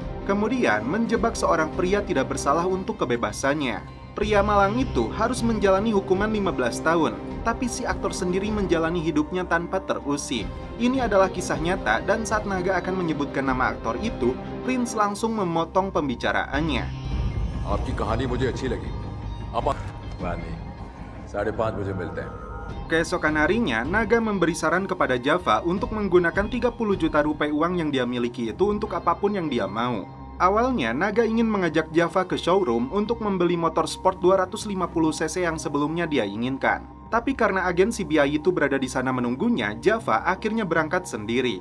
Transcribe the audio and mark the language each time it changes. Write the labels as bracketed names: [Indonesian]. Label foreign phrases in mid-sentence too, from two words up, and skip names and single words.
[Indonesian] Kemudian menjebak seorang pria tidak bersalah untuk kebebasannya. Pria malang itu harus menjalani hukuman 15 tahun, tapi si aktor sendiri menjalani hidupnya tanpa terusik. Ini adalah kisah nyata dan saat Naga akan menyebutkan nama aktor itu, Prince langsung memotong pembicaraannya. [Hindi] आपकी कहानी मुझे अच्छी लगी। अब 5:30 बजे मिलते हैं। [Indonesian] Keesokan harinya, Naga memberi saran kepada Java untuk menggunakan 30 juta rupiah uang yang dia miliki itu untuk apapun yang dia mau. Awalnya, Naga ingin mengajak Java ke showroom untuk membeli motor sport 250cc yang sebelumnya dia inginkan. Tapi karena agen CBI itu berada di sana menunggunya, Java akhirnya berangkat sendiri.